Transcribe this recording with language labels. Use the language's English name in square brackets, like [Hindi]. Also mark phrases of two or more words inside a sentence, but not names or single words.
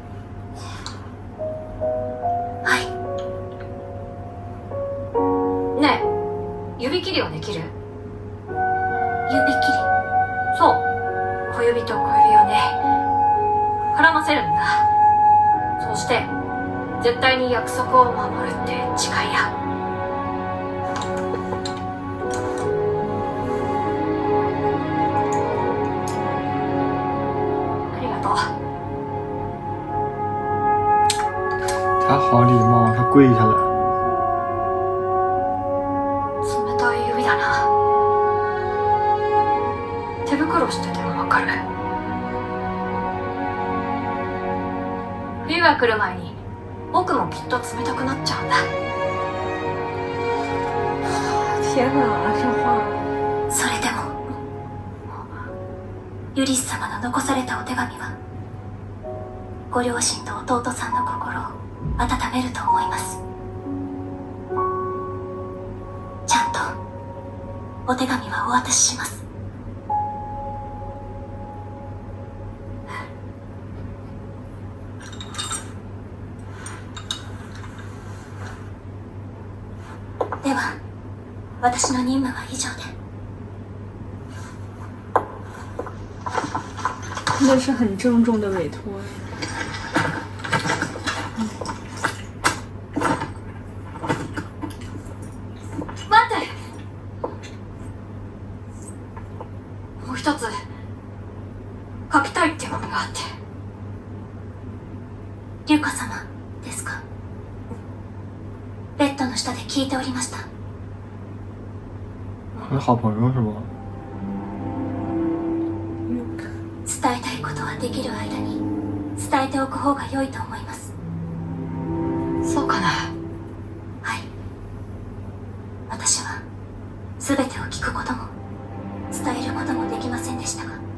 [Japanese] はい。ねえ、指切りはできる？指切り。そう、小指と小指をね、絡ませるんだ。そうして絶対に約束を守るって誓い合う。 [Chinese] 他好礼貌，他跪下来。 [Japanese] 冷たい指だな。手袋しててもわかる。冬が来る前に僕もきっと冷たくなっちゃうんだ。 [Chinese] 天哪，这话。 [Japanese] それでもユリス様の残されたお手紙はご両親と弟さんの心を温めると思います。ちゃんとお手紙はお渡しします。では私の任務は以上で。 [Chinese] 那是很郑重的委托。 [Japanese] 待ってもう一つ書きたい手紙があって。リュカ様ですか？ベッドの下で聞いておりました。 [Chinese] 是好朋友是吗？ [Japanese] 伝えたいことはできる間に伝えておく方が良いと思います。そうかな。はい。私は全てを聞くことも伝えることもできませんでしたが、